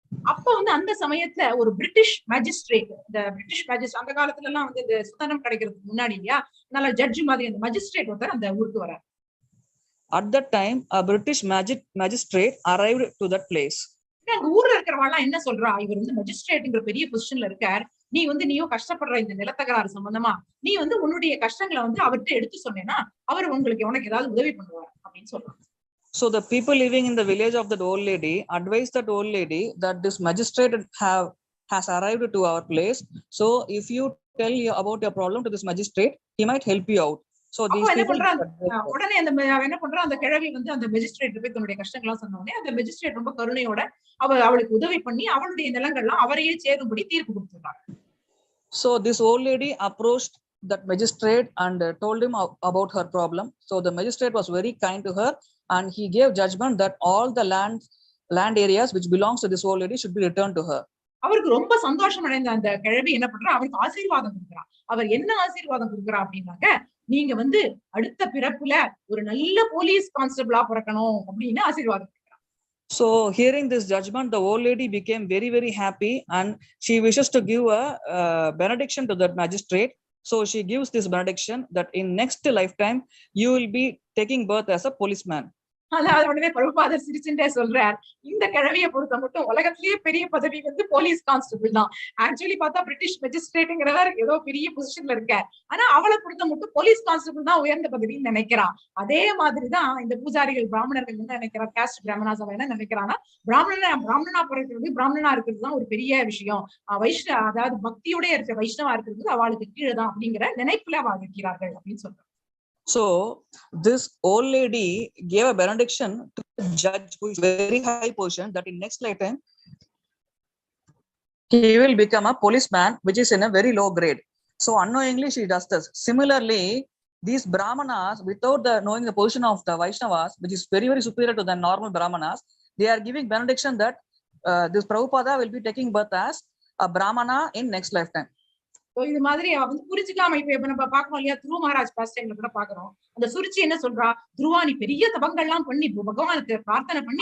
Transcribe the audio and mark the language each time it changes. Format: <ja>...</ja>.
<ta>அப்ப வந்து அந்த சமயத்துல ஒரு பிரிட்டிஷ் மேஜிஸ்ட்ரேட், இந்த பிரிட்டிஷ் மேஜிஸ்ட்ரேட் அந்த காலத்துல எல்லாம் வந்து இந்த சுதந்திரம் கிடைக்கிறதுக்கு முன்னாடி இல்லையா, நல்ல ஜட்ஜ் மாதிரி அந்த மேஜிஸ்ட்ரேட் ஒருத்தர் அந்த ஊருக்கு வரார்.</ta> <en>At that time, a British magistrate arrived to that place.</en> <ta>அங்க ஊர்ல இருக்கிறவங்க என்ன சொல்றா, இவர் வந்து மேஜிஸ்ட்ரேட்ங்கிற பெரிய பொசிஷன்ல இருக்கார், நீயோ கஷ்டப்படுற இந்த நிலத்தகராறு சம்பந்தமா நீ வந்து உன்னுடைய கஷ்டங்களை வந்து அவர்கிட்ட எடுத்து சொன்னேன்னா அவர் உனக்கு ஏதாவது உதவி பண்ணுவார் அப்படின்னு சொல்றாங்க.</ta> <en>So the people living in the village of that old lady advised that old lady that this magistrate has arrived to our place. So if you tell about your problem to this magistrate, he might help you out. So these people</en> <ta>உடனே என்ன பண்றா, அந்த கிழவி வந்து அந்த magistrate போய் தன்னுடைய கஷ்டங்கள்லாம் சொன்ன உடனே அந்த மேஜிஸ்ட்ரேட் ரொம்ப கருணையோட அவளுக்கு உதவி பண்ணி அவளுடைய நிலங்கள்லாம் அவரையே சேரும்படி தீர்ப்பு கொடுத்துட்டாங்க.</ta> <en>So this old lady approached that magistrate and told him about her problem. So the magistrate was very kind to her and he gave judgment that all the land areas which belongs to this old lady should be returned to her.</en> <ta>அவருக்கு ரொம்ப சந்தோஷம் அடைந்த அந்த கிழவி என்ன பண்றா, அவருக்கு ஆசீர்வாதம் கொடுக்குறா. அவர் என்ன ஆசீர்வாதம் கொடுக்குறா அப்படின்னாக்க, நீங்க வந்து அடுத்த பிறப்புல ஒரு நல்ல போலீஸ் கான்ஸ்டபிளா பிறக்கணும் அப்படின்னு ஆசீர்வாதம்.</ta> <en>So hearing this judgment, the old lady became very, very happy and she wishes to give a benediction to that magistrate. So she gives this benediction that in next lifetime, you will be taking birth as a policeman.</en> <ta>உடனே பிரபுபாதர் சிரிச்சுட்டே சொல்றார், இந்த கிழவியை பொறுத்த மட்டும் உலகத்திலேயே பெரிய பதவி வந்து போலீஸ் கான்ஸ்டபிள் தான். ஆக்சுவலி பார்த்தா பிரிட்டிஷ் மேஜிஸ்ட்ரேட்ங்கிறவர் ஏதோ பெரிய பொசிஷன்ல இருக்கார், ஆனா அவளை பொறுத்த மட்டும் போலீஸ் கான்ஸ்டபிள் தான் உயர்ந்த பதவின்னு நினைக்கிறான். அதே மாதிரிதான் இந்த பூஜாரிகள் பிராமணர்கள் என்ன நினைக்கிறார், காஸ்ட் பிராமணாஸ் அவன் என்ன நினைக்கிறான்னா, பிராமணனா பிறக்கிறது, பிராமணனா இருக்கிறது தான் ஒரு பெரிய விஷயம், அதாவது பக்தியோட இருக்க வைஷ்ணவா இருக்கிறது அவளுக்கு கீழே தான் அப்படிங்கிற நினைப்புல அவ இருக்கிறார்கள் அப்படின்னு சொல்றாங்க.</ta> <en>So this old lady gave a benediction to the judge who is very high position that in next lifetime he will become a policeman which is in a very low grade. So unknowingly she does this. Similarly, these brahmanas, without knowing the position of the Vaishnavas, which is very, very superior to the normal brahmanas, they are giving benediction that this Prabhupada will be taking birth as a brahmana in next lifetime.</en> <ta>இது மாதிரி வந்து புரிஞ்சுக்காம இப்ப நம்ம பாக்கணும் இல்லையா, துருவ Maharaj past டைம்ல கூட பாக்குறோம். அந்த சுருச்சி என்ன சொல்றா, துருவா நீ பெரிய தபங்கள்லாம் பண்ணி பகவானுக்கு பிரார்த்தனை பண்ணி</ta>